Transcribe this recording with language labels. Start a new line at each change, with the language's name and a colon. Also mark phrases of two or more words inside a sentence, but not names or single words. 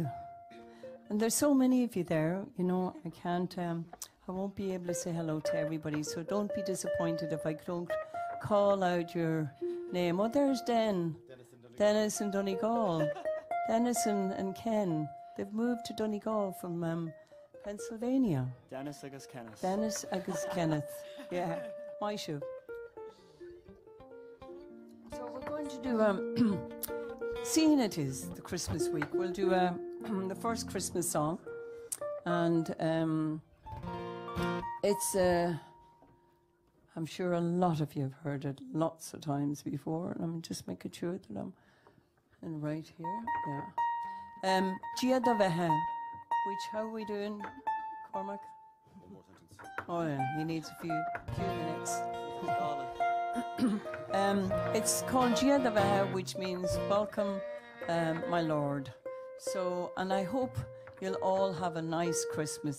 English: And there's so many of you there, you know, I won't be able to say hello to everybody, so don't be disappointed if I don't call out your name. Oh, there's Dennis and Donegal. Dennis and Ken. They've moved to Donegal from Pennsylvania.
Irish: Dennis agus Kenneth.
English: Dennis agus Kenneth. Yeah, my shoe. So we're going to do, seeing it is the Christmas week, we'll do the first Christmas song. And it's, I'm sure a lot of you have heard it lots of times before. And I'm just making sure that I'm in right here. Yeah.
Irish: Gia da Vehe,
English: which, how are we doing, Cormac? One more sentence. Oh yeah, he needs a few minutes. It's called Gia da Vehe, which means welcome, my Lord. So, and I hope you'll all have a nice Christmas.